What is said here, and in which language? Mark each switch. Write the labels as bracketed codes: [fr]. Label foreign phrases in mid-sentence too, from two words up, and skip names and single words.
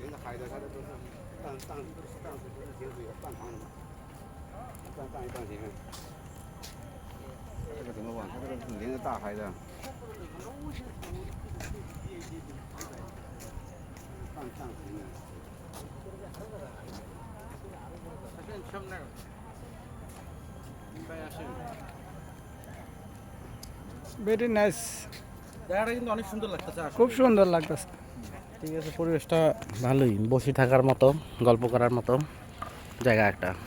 [zh] 这个怎么玩？它这个是连着大海的。上行的。 [en] very nice. [bn] জায়গাটা কিন্তু অনেক সুন্দর লাগতেছে। খুব সুন্দর লাগতেছে। ঠিক আছে, পরিবেশটা ভালোই, বসে থাকার মতো, গল্প করার মতো জায়গা একটা।